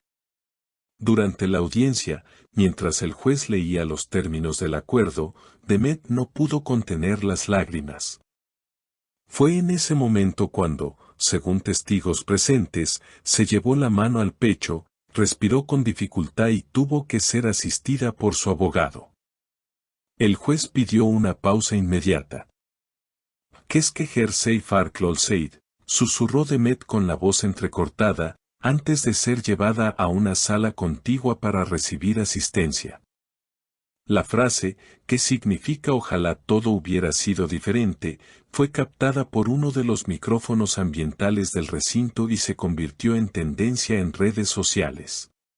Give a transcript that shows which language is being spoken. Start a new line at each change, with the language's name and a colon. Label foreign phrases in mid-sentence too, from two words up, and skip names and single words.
Spanish: Durante la audiencia, mientras el juez leía los términos del acuerdo, Demet no pudo contener las lágrimas. Fue en ese momento cuando, según testigos presentes, se llevó la mano al pecho, respiró con dificultad y tuvo que ser asistida por su abogado. El juez pidió una pausa inmediata.
Turkish: Keşke şey farklı olsaydı,
Spanish: susurró Demet con la voz entrecortada, antes de ser llevada a una sala contigua para recibir asistencia. La frase, que significa ojalá todo hubiera sido diferente, fue captada por uno de los micrófonos ambientales del recinto y se convirtió en tendencia en redes sociales.